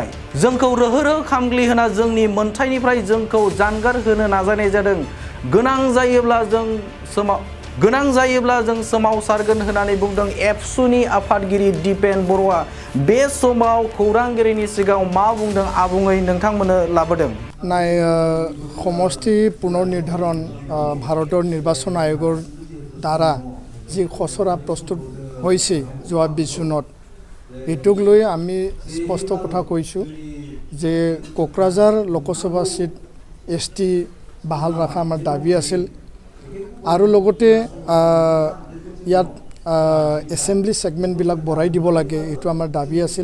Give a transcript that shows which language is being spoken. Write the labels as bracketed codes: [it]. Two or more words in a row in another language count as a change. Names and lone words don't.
[brx] जोंखौ रोहो रोहो खामग्लिहोना जोंनि मोनथायनिफ्राय जोंखौ जानगार होनो नाजानाय जादों। गोनां जायोब्ला जों सोमावसारगोन होननानै बुंदों एबसुनि आफादगिरि दिपेन बर'आ। बे समाव खौरांगिरिनि सिगाङाव मा बुंदों आबुङै नोंथांमोननो लाबोदों। [as] সমষ্টি পুনৰ নিৰ্ধাৰণ ভাৰতৰ নিৰ্বাচন আয়োগৰ দ্বাৰা যি খচৰা প্ৰস্তুত হৈছে যোৱা 20 জুনত, এইটোক লৈ আমি স্পষ্ট কথা কৈছোঁ যে কোকৰাঝাৰ লোকসভা সিট ST বাহাল ৰখা আমাৰ দাবী আছিল আৰু লগতে ইয়াত এছেম্বলি ছেগমেণ্টবিলাক বঢ়াই দিব লাগে, এইটো আমাৰ দাবী আছিল।